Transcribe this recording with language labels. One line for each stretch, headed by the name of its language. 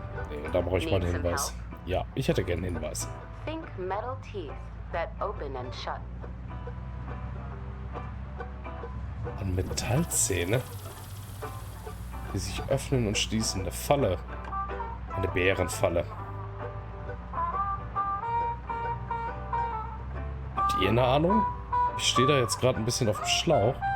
German: Nee, da brauche ich mal einen Hinweis. Ja, ich hätte gerne einen Hinweis.
English: Think metal teeth that open and shut.
German: An Metallzähne, die sich öffnen und schließen. Eine Falle. Eine Bärenfalle. Habt ihr eine Ahnung? Ich stehe da jetzt gerade ein bisschen auf dem Schlauch.